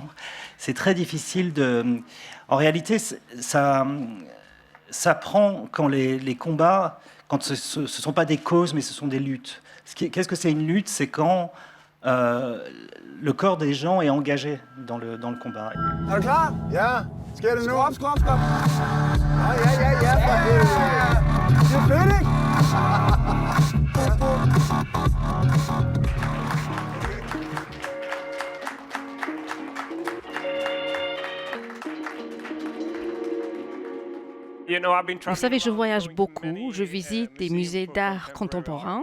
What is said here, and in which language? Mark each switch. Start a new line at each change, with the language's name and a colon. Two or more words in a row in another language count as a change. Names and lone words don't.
French: C'est très difficile de... En réalité, ça prend quand les combats, quand ce ne sont pas des causes, mais ce sont des luttes. Qu'est-ce que c'est une lutte? C'est quand le corps des gens est engagé dans le combat.
Danish: Er klar? Ja. Skal det nu? Skop. Ja.
English: You feeling?
French: Vous savez, je voyage beaucoup, je visite des musées d'art contemporain.